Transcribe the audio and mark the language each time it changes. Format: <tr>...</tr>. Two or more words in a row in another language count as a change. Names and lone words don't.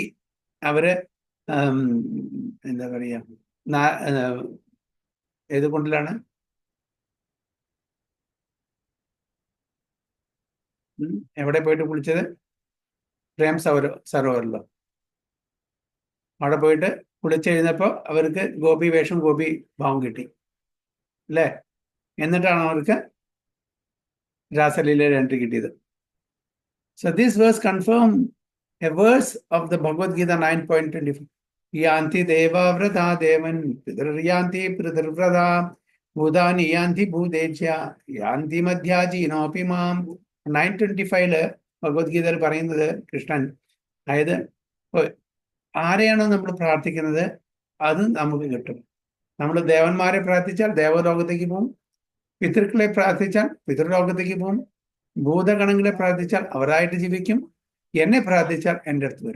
<ml>അവര് എന്താ പറയാ, ഏത് കൊണ്ടിലാണ് എവിടെ പോയിട്ട് കുളിച്ചത്? പ്രേം സരോവറിലോ. അവിടെ പോയിട്ട് കുളിച്ചെഴുന്നപ്പോൾ അവർക്ക് ഗോപി വേഷം ഗോപി ഭാവം കിട്ടി അല്ലേ? എന്നിട്ടാണ് അവർക്ക് രാസലീലയിൽ എൻട്രി കിട്ടിയത്.</ml> <en>So this verse confirm a verse of the Bhagavad Gita 9.24.</en> <sa>यान्ति देव व्रता देवान् पितॄन्यान्ति पितृव्रता भूतानि यान्ति भूतेज्या यान्ति मद्याजि नोऽपि माम्.</sa> <ml>925 ഭഗവത്ഗീതയിൽ പറയുന്നത് കൃഷ്ണൻ, അതായത് ആരെയാണോ നമ്മൾ പ്രാർത്ഥിക്കുന്നത് അത് നമുക്ക് കിട്ടും. നമ്മൾ ദേവന്മാരെ പ്രാർത്ഥിച്ചാൽ ദേവലോകത്തേക്ക് പോകും, പിതൃക്കളെ പ്രാർത്ഥിച്ചാൽ പിതൃലോകത്തേക്ക് പോകും, ഭൂതഗണങ്ങളെ പ്രാർത്ഥിച്ചാൽ അവരായിട്ട് ജീവിക്കും, എന്നെ പ്രാർത്ഥിച്ചാൽ എൻ്റെ അടുത്ത് വരും.</ml>